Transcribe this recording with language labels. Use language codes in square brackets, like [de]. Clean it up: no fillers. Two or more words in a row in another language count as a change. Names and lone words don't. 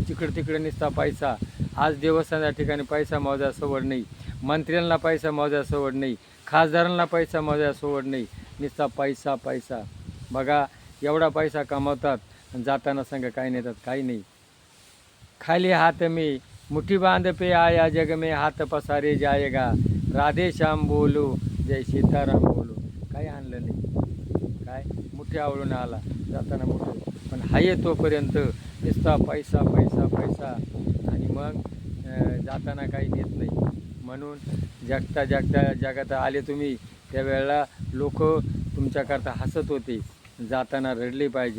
[mr] तिकडं तिकडे निसता पैसा. आज देवस्थानाच्या ठिकाणी पैसा मोजायला सवड नाही, मंत्र्यांना पैसा मोजायला सवड नाही, खासदारांना पैसा मोजायला सवड नाही. निसता पैसा पैसा. बघा, एवढा पैसा कमावतात आणि जाताना संग काही नेतात, काही नाही. [hi] खाली हात में मुठी बांध पे आया जग में हात पसारे जाएगा. राधे श्याम बोलो जय सीताराम बोलो. [mr] काही आणलं नाही. काय मुठी आवळून आला, जाताना मुठी. पण हाय तोपर्यंत नुसता पैसा पैसा पैसा आणि मग जाताना काही नेत नाही. म्हणून जगता जगता जगात आले तुम्ही त्यावेळेला लोक तुमच्याकरता हसत होते, जाताना रडले पाहिजे.